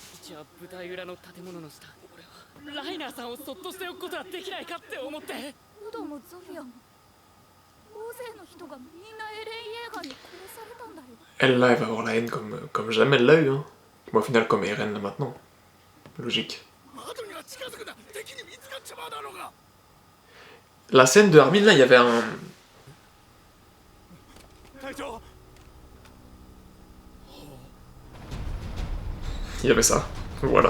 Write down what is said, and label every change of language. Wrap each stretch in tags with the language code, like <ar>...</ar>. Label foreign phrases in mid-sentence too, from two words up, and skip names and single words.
<ja>私は舞台裏の建物の下俺はライナーさんをそっとしておくことはできないかって思ってウドもゾフィアも大勢の人がみんなエレン・イェーガーに殺されたんだよ。</ja> <fr>Elle là, elle va avoir la haine comme jamais elle l'a eu, hein. Bon, au final, comme Eren là maintenant. Logique. La scène de Armin là, il y avait un. Il y avait ça, voilà.</fr>